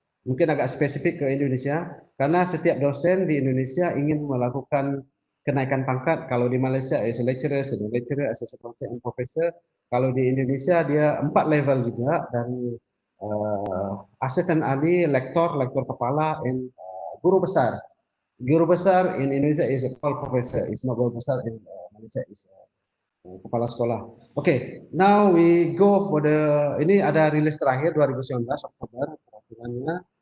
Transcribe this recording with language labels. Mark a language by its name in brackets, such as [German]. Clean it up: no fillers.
[Indonesian] Mungkin agak spesifik ke Indonesia karena setiap dosen di Indonesia ingin melakukan kenaikan pangkat. Kalau di Malaysia [English] is lecturer, senior lecturer, associate professor. [Indonesian] Kalau di Indonesia dia 4 level juga, dari asisten ahli, lektor kepala, dan guru besar. [English] Guru besar in Indonesia is a full professor, is not guru besar in Malaysia is kepala sekolah. Okay, now we go for [Indonesian] ini ada rilis terakhir 2019 Oktober peraturannya.